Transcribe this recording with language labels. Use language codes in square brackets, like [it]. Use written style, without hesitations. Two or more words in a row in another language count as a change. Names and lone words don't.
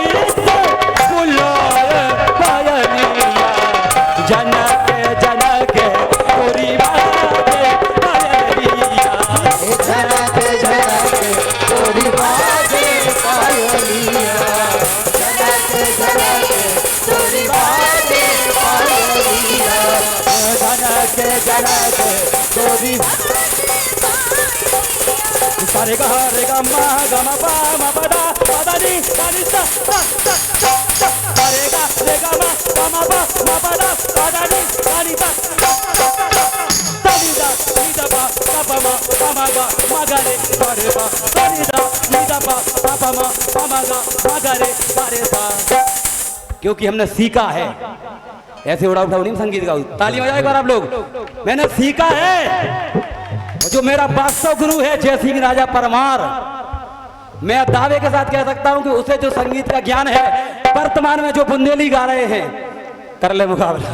[hi] फुलोर पायलिया, झनक झनक गोरी बाज पायलिया, झनक झनक गोरी बाज पायलिया, झनक झनक गोरी बाज पायलिया, झनक झनक गोरी। सारे गा रे गा मा गा मा पा मा पा दा पा दा नी दा नी सा सा सा सा, सारे गा रे गा मा मा पा मा पा दा पा दा नी दा नी सा सा सा, दा नी दा पा पा मा पा मा गा मा गा रे सा रे पा, दा नी दा पा पा मा पा मा गा मा गा रे सा रे सा। क्योंकि हमने सीखा है, ऐसे उड़ा उठाओ नहीं संगीत गाओ, ताली बजाओ एक बार आप लोग, मैंने सीखा है। जो मेरा वास्तव गुरु है जय सिंह राजा परमार, मैं दावे के साथ कह सकता हूं कि उसे जो संगीत का ज्ञान है, वर्तमान में जो बुंदेली गा रहे हैं, कर ले मुकाबला।